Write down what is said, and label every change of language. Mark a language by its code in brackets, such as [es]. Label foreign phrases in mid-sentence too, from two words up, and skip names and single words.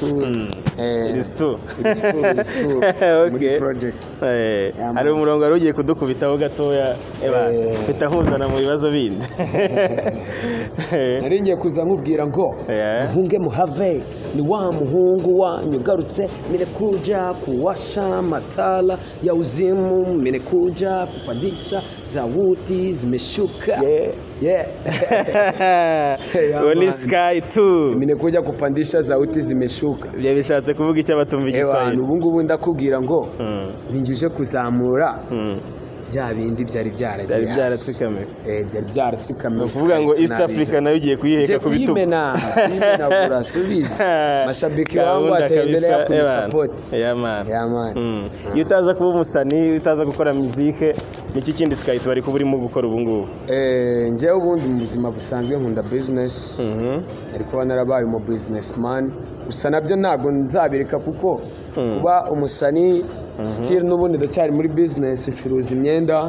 [rw] iristu muri project hari umurongo wari ugiye kudukubitaho gatoya mpita nkuzana mu bibazo bindi nari ngiye kuza nkubwira ngo muhunge muhave ni wa muhungu wanyu ugarutse [sw] nimekuja kuwasha matala ya uzimu nimekuja kupandisha sauti zimeshuka Oni Sky 2 nimekuja kupandisha sauti zimeshuka [rw] bya bishatse kuvuga icyo batumva igiswahili ubu ngubu ndakubwira ngo ninjije kuzamura bya bindi byari byaratsikamiye byari byaratsikamiye kuvuga ngo East Africa nayo ugiye kuyiheka ku bitugu imena burasubiza [sw] mashabiki wangu ataendelea kunisupport [rw] man iyo utaza kuba umusani utaza gukora muzike niki kindi Sky bari kuba urimo gukora ubu ngubu njyewe ubundi mu buzima busanzwe nkunda business ariko narabaye mu businessman gusa nabyo ntabwo nzabireka kuko kuba umusani still n'ubundi ndacyari muri business ncuruza imyenda